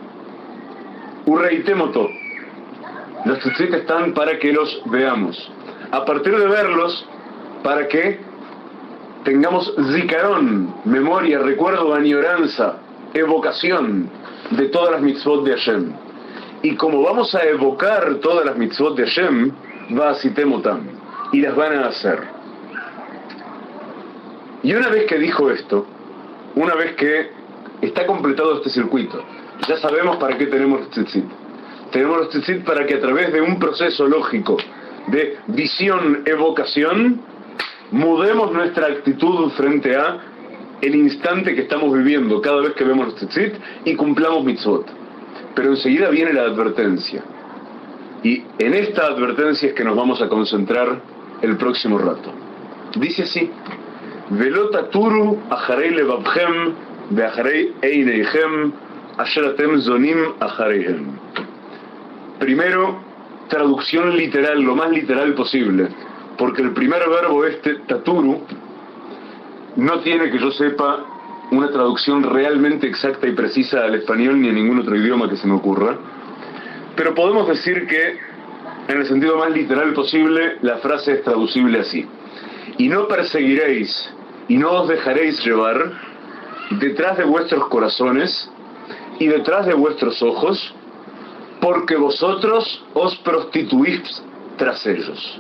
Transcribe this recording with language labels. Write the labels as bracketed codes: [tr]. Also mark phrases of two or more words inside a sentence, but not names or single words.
[es] Urreitemoto, los tzitzit están para que los veamos. A partir de verlos, para que tengamos zikaron, memoria, recuerdo, añoranza, evocación de todas las mitzvot de Hashem. Y como vamos a evocar todas las mitzvot de Hashem, [he] ועשיתם אותם, [es] y las van a hacer. Y una vez que dijo esto, una vez que está completado este circuito, ya sabemos para qué tenemos los tzitzit. Tenemos los tzitzit para que a través de un proceso lógico de visión, evocación, mudemos nuestra actitud frente a el instante que estamos viviendo cada vez que vemos los tzitzit y cumplamos mitzvot. Pero enseguida viene la advertencia. Y en esta advertencia es que nos vamos a concentrar el próximo rato. Dice así: [he] ולא תתורו אחרי לבבכם ואחרי עיניהם אשר אתם זונים אחריהם. [es] Primero, traducción literal, lo más literal posible, porque el primer verbo taturu no tiene, que yo sepa, una traducción realmente exacta y precisa al español ni a ningún otro idioma que se me ocurra, pero podemos decir que en el sentido más literal posible la frase es traducible así: y no perseguiréis y no os dejaréis llevar detrás de vuestros corazones y detrás de vuestros ojos, porque vosotros os prostituís tras ellos.